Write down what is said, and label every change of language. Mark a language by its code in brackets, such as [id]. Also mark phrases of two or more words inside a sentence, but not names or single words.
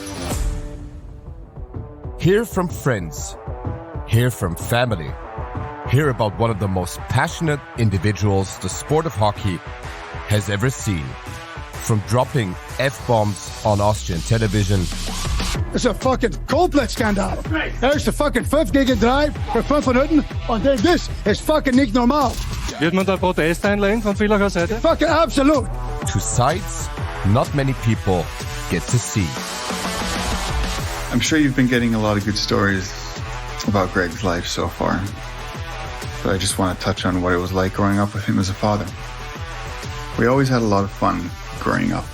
[en] Hear from friends. Hear from family. Hear about one of the most passionate individuals the sport of hockey has ever seen. From dropping F-bombs on Austrian television. It's a fucking [nl] compleet schandaal. Er is de fucking 5 gegen 3 voor 5 minuten. En dit is fucking niet normaal. [de] Wird man da Protest einlegen von Villacher Seite? [en] Fucking absolute. To sides not many people get to see. I'm sure you've been getting a lot of good stories about Greg's life so far. But I just want to touch on what it was like growing up with him as a father. We always had a lot of fun growing up.